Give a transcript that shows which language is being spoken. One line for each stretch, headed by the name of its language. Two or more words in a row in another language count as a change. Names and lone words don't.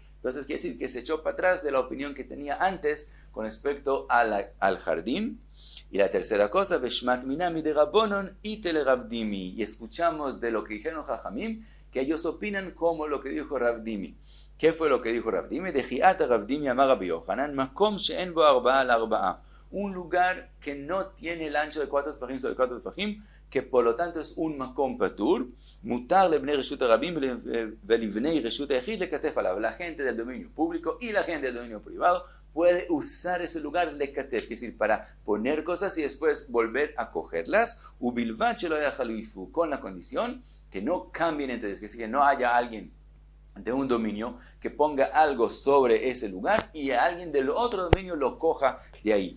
Spanish: Entonces quiere decir que se echó para atrás de la opinión que tenía antes con respecto al jardín. Y la tercera cosa,
Hebrew: ושמעת מינה דרבנן איתליה רבדימי.
Spanish: Y escuchamos de lo que dijeron Jajamim, que ellos opinan como lo que dijo Ravdimi. ¿Qué fue lo que dijo Ravdimi?
Hebrew: דאתא רבדימי אמר רבי יוחנן, מקום שאין בו ארבעה על ארבעה.
Spanish: Un lugar que no tiene el ancho de 4 tefajim sobre 4 tefajim, que por lo tanto es un
Hebrew: מקום פטור, מותר לבני רשות הרבים ולבני רשות היחיד לכתף עליו.
Spanish: La gente del dominio público y la gente del dominio privado puede usar ese lugar lekatef, es decir, para poner cosas y después volver a cogerlas,
Hebrew: ובלבד שלא יחליפו,
Spanish: con la condición que no cambien entre ellos, que es decir, que no haya alguien de un dominio que ponga algo sobre ese lugar y a alguien del otro dominio lo coja de ahí.